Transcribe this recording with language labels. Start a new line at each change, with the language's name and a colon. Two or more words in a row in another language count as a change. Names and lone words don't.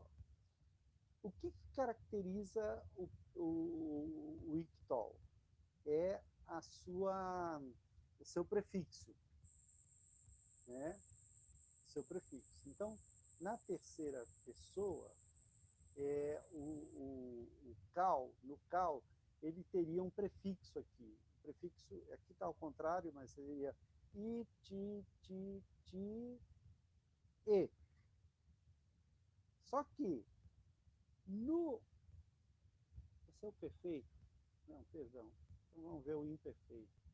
Portuguese: O que caracteriza o ICTOL? É o seu prefixo. Né? Seu prefixo. Então, na terceira pessoa, o cal, no cal, ele teria um prefixo aqui. O prefixo, aqui está ao contrário, mas seria i, ti, e. Só que no seu perfeito, não, perdão, então vamos ver o imperfeito.